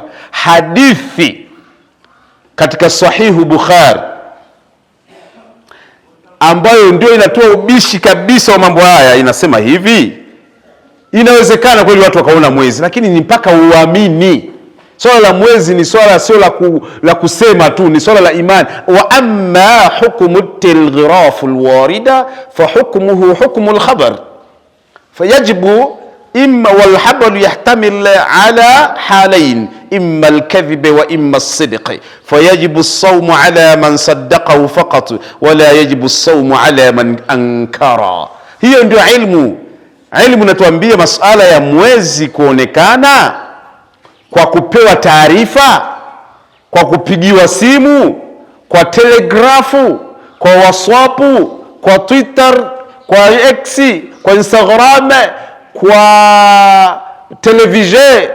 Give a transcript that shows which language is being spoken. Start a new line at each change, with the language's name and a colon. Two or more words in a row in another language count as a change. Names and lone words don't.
Swahili: Hadithi katika Sahihu Bukhari ambayo ndio inatoa ubishi kabisa wa mambo haya inasema hivi: inawezekana kweli watu wakaona mwezi, lakini ni mpaka uamini. Swala la mwezi ni swala sio la kusema tu, ni swala la imani.
Arabic: وأما حكم التلغراف الوارد فحكمه حكم الخبر فيجب إما والحبل يحتمل على حالين إما الكذب وإما الصدق فيجب الصوم على من صدقه فقط ولا يجب الصوم على من أنكر.
Swahili: Hiyo ndio ilmu. Ilmu inatuambia masala ya mwezi kuonekana kwa kupewa taarifa, kwa kupigiwa simu, kwa telegrafu, kwa WhatsApp, kwa Twitter, kwa X, kwa Instagram, kwa television.